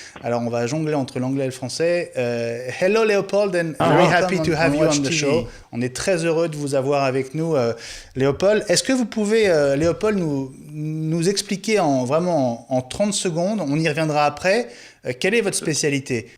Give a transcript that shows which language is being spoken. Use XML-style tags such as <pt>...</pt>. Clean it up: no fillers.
<fr>Alors, on va jongler entre l'anglais et le français.</fr> <en>Hello, Léopold, and very happy to have you on the show.</en> <fr>On est très heureux de vous avoir avec nous, Léopold. Est-ce que vous pouvez, Léopold, nous expliquer en 30 secondes, on y reviendra après, quelle est votre spécialité?</fr>